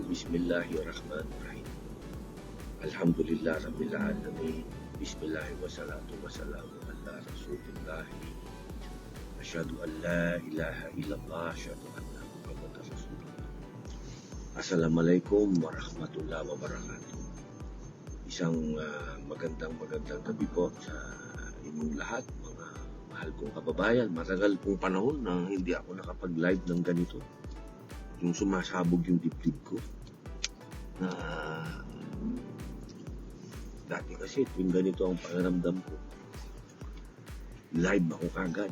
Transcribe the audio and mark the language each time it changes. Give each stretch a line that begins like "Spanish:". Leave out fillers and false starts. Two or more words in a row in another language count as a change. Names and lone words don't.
Arabic: بسم الله الرحمن الرحيم. الحمد لله رب العالمين. بسم الله والصلاة والسلام على رسول الله. أشهد أن لا إله إلا الله، أشهد أن محمدا رسول الله. السلام عليكم ورحمة الله وبركاته.
Filipino: Isang magandang gabi po sa inyong lahat, mga mahal kong kababayan. Matagal pong panahon na hindi ako nakapag-live ng ganito. Yung sumasabog yung dibdib ko. Dati kasi tuwing ganito ang pakiramdam ko, live ako kagad.